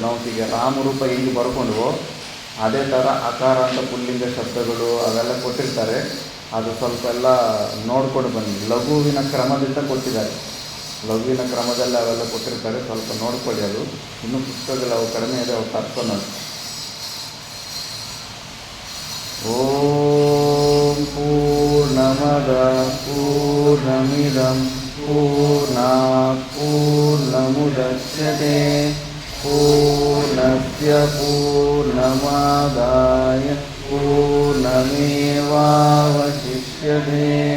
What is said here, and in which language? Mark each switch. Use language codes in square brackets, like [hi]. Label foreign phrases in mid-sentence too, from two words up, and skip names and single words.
[kn] ನಾವು ಈಗ ರಾಮರೂಪ ಹೆಂಗೆ ಬರ್ಕೊಂಡ್ವೋ ಅದೇ ಥರ ಅಕಾರ ಅಂತ ಪುಲ್ಲಿಂಗ ಶಬ್ದಗಳು ಅವೆಲ್ಲ ಕೊಟ್ಟಿರ್ತಾರೆ. ಅದು ಸ್ವಲ್ಪ ಎಲ್ಲ ನೋಡ್ಕೊಂಡು ಬನ್ನಿ. ಲಘುವಿನ ಕ್ರಮದಿಂದ ಕೊಟ್ಟಿದ್ದಾರೆ. ಲಘುವಿನ ಕ್ರಮದಲ್ಲಿ ಅವೆಲ್ಲ ಕೊಟ್ಟಿರ್ತಾರೆ, ಸ್ವಲ್ಪ ನೋಡ್ಕೊಳ್ಳಿ. ಅದು ಇನ್ನೂ ಪುಸ್ತಕಗಳು ಅವು ಕಡಿಮೆ ಇದೆ, ಅವು ತರ್ಸೋಣ. [sa] ಓಂ ಪೂರ್ಣಮದ ಪೂರ್ಣಮಿದಂ ಪೂರ್ಣಾತ್ ಪೂರ್ಣಮುದಚ್ಯತೆ ಪೂರ್ಣಸ್ಯ ಪೂರ್ಣಮಾದಾಯ ಪೂರ್ಣಮೇವಾವಶಿಷ್ಯತೆ.